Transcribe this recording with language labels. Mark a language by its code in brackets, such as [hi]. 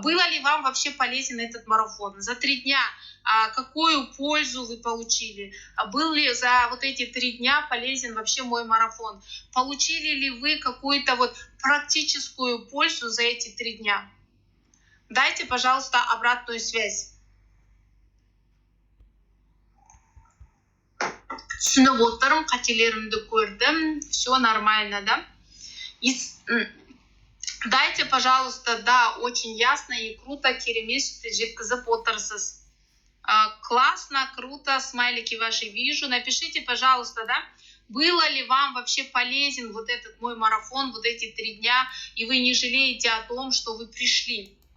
[ru] Было ли вам вообще полезен этот марафон? За 3 дня какую пользу вы получили? Был ли за вот эти 3 дня полезен вообще мой марафон? Получили ли вы какую-то вот практическую пользу за эти 3 дня? Дайте, пожалуйста, обратную связь. [kk] Түсініп отырмын, қателерімді көрдім, [ru] все нормально, [kk] да? [ru] Дайте, пожалуйста, да, очень ясно и круто, [kk] керемет жеткізіп отырсыз. [ru] Классно, круто, смайлики ваши вижу. Напишите, пожалуйста, да, было ли вам вообще полезен вот этот мой марафон, вот эти 3 дня, и вы не жалеете о том, что вы пришли.